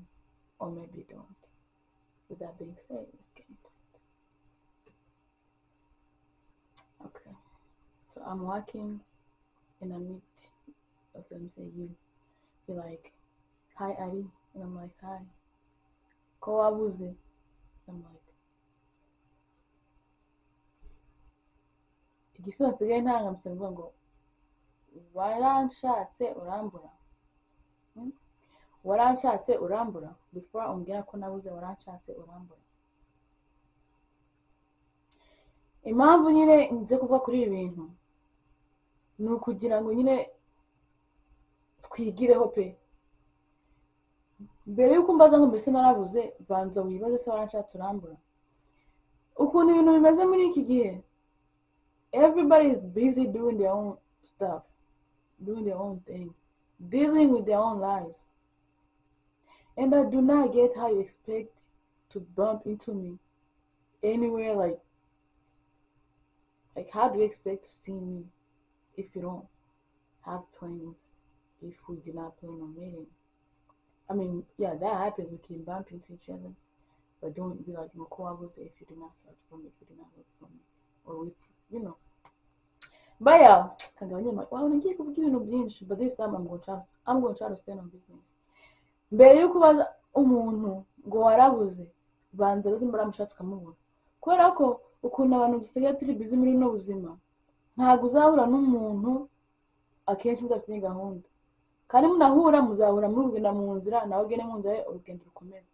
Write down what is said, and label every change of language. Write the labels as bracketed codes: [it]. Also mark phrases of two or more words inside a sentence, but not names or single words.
[en] Or maybe you don't. With that being said, let's get into it. Okay. So I'm walking and I meet, okay, let me say you. You're like, hi Ali. And I'm like, hi. [rw] Ko wabuze. [en] I'm like, [rw] igisubizo nsigaye ntangamutse mvuga ngo waranshatse urambura. Waranshatse urambura. Before umbwira ko nabuze, waranshatse urambura. Impamvu nyine nze kuvuga kuri ibi bintu ni ukugira ngo nyine twigireho pe. Mbere yuko mbaza ngo mbese narabuze, banza wibaze se waranshatse urambura. Ukuntu ibintu bimeze muri iki gihe, [en] everybody is busy doing their own stuff, doing their own things, dealing with their own lives. And I do not get how you expect to bump into me anywhere. Like how do you expect to see me if you don't have plans, if we do not plan on meeting? I mean, yeah, that happens. We can bump into each other, but don't be like, if you do not search for me, if you do not look for me, or if, you know. But yeah, but this time I'm going to try to stand on business. [rw] Mbere yuko baza umuntu ngo warabuze, banza rero mbaramushatse ukamubura. Kubera ko ukuntu abantu dusigaye turi busy muri no buzima, ntabwo uzahura n'umuntu akenshi mudafite gahunda. Kandi munahura muzahura muri kugenda mu nzira, nawe ugende mu nzira urugendo rukomeza.